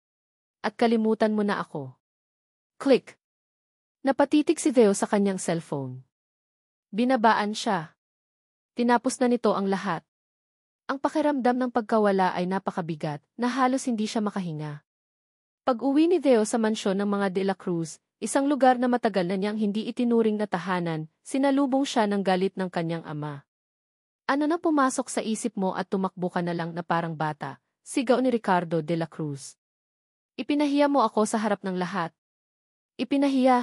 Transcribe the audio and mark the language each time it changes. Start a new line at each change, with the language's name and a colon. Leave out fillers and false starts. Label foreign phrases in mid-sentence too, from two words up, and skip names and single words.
Filipino: At kalimutan mo na ako. Click. Napatitig si Theo sa kanyang cellphone. Binabaan siya. Tinapos na nito ang lahat. Ang pakiramdam ng pagkawala ay napakabigat na halos hindi siya makahinga. Pag-uwi ni Theo sa mansyon ng mga de la Cruz, isang lugar na matagal na niyang hindi itinuring na tahanan, sinalubong siya ng galit ng kanyang ama. Ano na pumasok sa isip mo at tumakbo ka na lang na parang bata, sigaw ni Ricardo de la Cruz. Ipinahiya mo ako sa harap ng lahat. Ipinahiya.